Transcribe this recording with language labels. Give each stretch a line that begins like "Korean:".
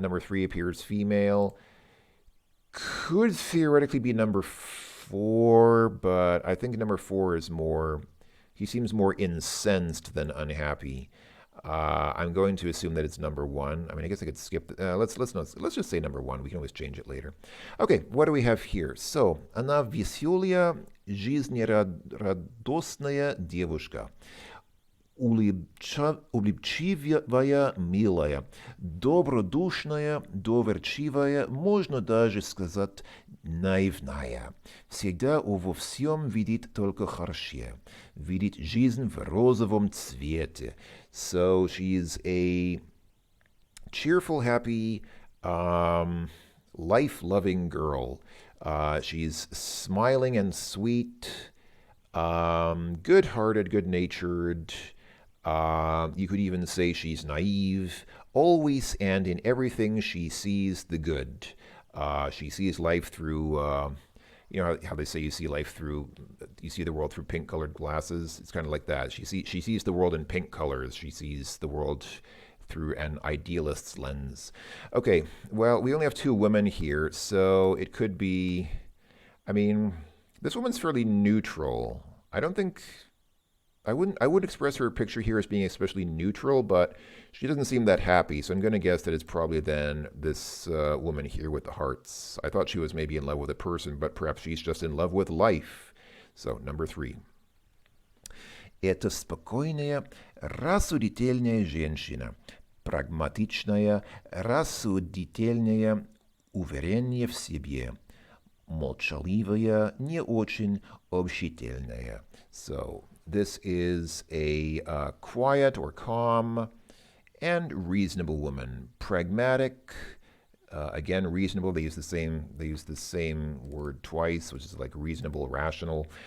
English: Number 3 appears female. Could theoretically be number 4, but I think number 4 is more, he seems more incensed than unhappy. I'm going to assume that it's number 1. I guess I could skip. Let's just say number 1. We can always change it later. Okay, what do we have here? So,
Russian: она веселая, жизнерадостная девушка. улыбчивая, милая, добродушная, доверчивая, можно даже сказать наивная. Всегда во всем видит только хорошее. Видит жизнь в розовом цвете.
English: So she's a cheerful, happy, life-loving girl. She's smiling and sweet, good-hearted, good-natured. You could even say she's naive. Always and in everything, she sees the good. She sees life through, you know how they say you see life through, you see the world through pink-colored glasses. It's kind of like that. She sees the world in pink colors. She sees the world through an idealist's lens. Okay, well, we only have two women here, so it could be, I mean, this woman's fairly neutral. I would express her picture here as being especially neutral, but she doesn't seem that happy, so I'm going to guess that it's probably then this woman here with the hearts. I thought she was maybe in love with a person, but perhaps she's just in love with life. So, number 3.
Russian: Это спокойная, рассудительная женщина. Прагматичная, рассудительная, уверенная в себе. Молчаливая, не очень общительная.
English: So, this is a quiet or calm and reasonable woman. Pragmatic, again, reasonable. They use the same word twice, which is like reasonable, rational.